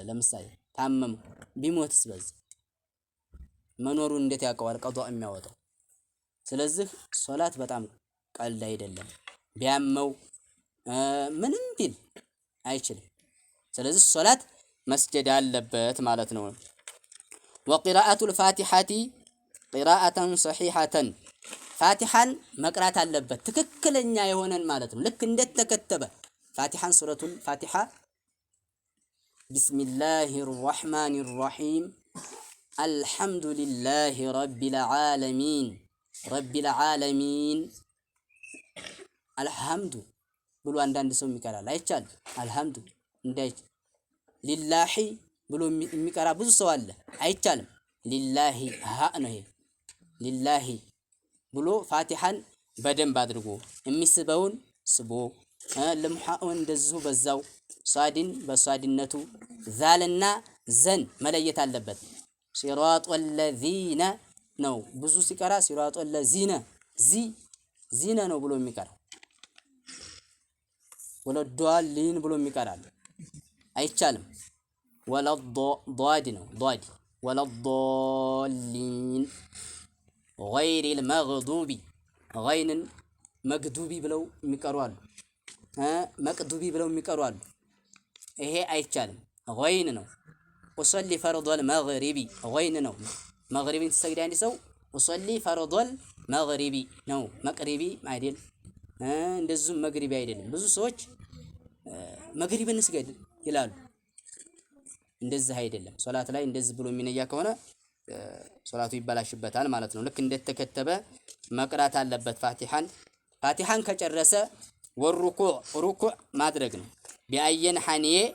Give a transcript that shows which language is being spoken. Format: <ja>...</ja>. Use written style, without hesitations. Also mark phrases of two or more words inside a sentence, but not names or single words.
<am>ለምሳሌ ታመመ ቢሞትስ በዚህ መኖሩን እንዴት ያውቀዋል ቀዷ የሚያወጣው ስለዚህ ሶላት በጣም ቀልድ አይደለም ቢያመው ምንም ቢል አይችልም ስለዚህ ሶላት መስገድ አለበት ማለት ነው</am> <ar>وقراءة الفاتحة قراءة صحيحة</ar> <am>ፋቲሃን መቅራት አለበት ትክክለኛ የሆነን ማለት ነው ልክ እንደተከተበ ፋቲሃን ሱረቱል ፋቲሃ</am> <ar>بسم الله الرحمن الرحيم الحمد لله رب العالمين رب العالمين الحمد</ar> <am>ብሎ አንዳንድ ሰው የሚቀራል አይቻል الحمد እንዳይ ሊላሂ ብሎ የሚቀራ ብዙ ሰው አለ አይቻልም ሊላሂ ሀ ነው ይሄ ሊላሂ ብሎ ፋቲሃን በደንብ አድርጎ የሚስበውን ስቦ ለምሐውን እንደዚሁ በዛው ሷዲን በሷዲነቱ ዛልና ዘን መለየት አለበት</am> <ar>صراط والذين</ar> <am>ነው ብዙ ሲቀራ</am> <ar>صراط والذين ذين</ar> <am>ነው ብሎ የሚቀራ ወለዷሊን ብሎ የሚቀራል አይቻልም ወለዷድ ነው ዷድ ወለዷሊን</am> <ar>غير المغضوب غين مغضوبي</ar> <am>ብለው የሚቀሩ አሉ መቅዱቢ ብለው የሚቀሩ አሉ ይሄ አይቻልም غين ነው</am> <ar>أصلي فرض المغرب</ar> <am>غين ነው መግሪብን ተሰግዳ አንድ ሰው</am> <ar>أصلي فرض المغرب</ar> <am>ነው መቅሪቢ አይደል እንደዚሁ መግሪቢ አይደለም ብዙ ሰዎች መግሪብን ስገድ ይላሉ። እንደዚህ አይደለም። ሶላት ላይ እንደዚህ ብሎ የሚነያ ከሆነ ሶላቱ ይበላሽበታል ማለት ነው። ልክ እንደተከተበ መቅራት አለበት ፋቲሃን ከጨረሰ ሩኩዕ ማድረግ ነው። ቢአየን ሐኒዬ</am>